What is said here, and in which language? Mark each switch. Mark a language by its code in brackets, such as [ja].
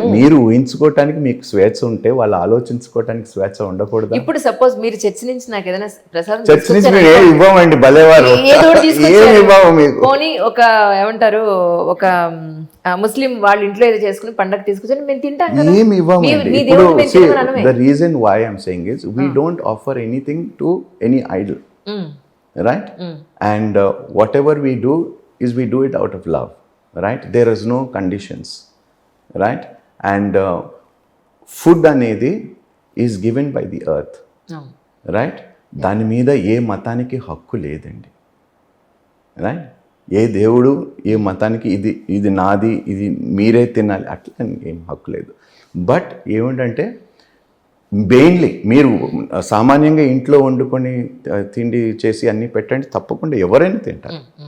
[te] మీరు ఊహించుకోవటానికి మీకు స్వేచ్ఛ ఉంటే వాళ్ళు ఆలోచించుకోవటానికి స్వేచ్ఛ ఉండకూడదు. ఇప్పుడు సపోజ్ మీరు చర్చ్ నుంచి నాకు ఏదైనా ప్రసాదం చర్చ్ నుంచి మేము ఏమి ఇవ్వమండి, భలేవారు, ఏదో ఒకటి తీసుకొచ్చారు. ఏమి ఇవ్వము మీకు. పోనీ ఒక ఏమంటారు, ఒక ముస్లిం వాళ్ళ ఇంట్లో ఏదో చేసుకుని పండగ తీసుకొచ్చి మేము తింటాం కదా. ఏమి ఇవ్వమండి. మీ ఇప్పుడు దేవుడు మేము తినమని అనమే. [en] the reason why I'm saying is we don't offer anything to any idol, right? And whatever we do is we do it out of love, right? There is no conditions, right? And food [te] అనేది [en] is given by the earth, right? [te] దాని మీద ఏ మతానికి హక్కు లేదండి, right? ఏ దేవుడు ఏ మతానికి ఇది నాది, ఇది మీరే తినాలి అట్లా ఏం హక్కు లేదు. బట్ ఏమిటంటే మెయిన్లీ మీరు సామాన్యంగా ఇంట్లో వండుకొని తిండి చేసి అన్నీ పెట్టండి, తప్పకుండా ఎవరైనా తింటారు.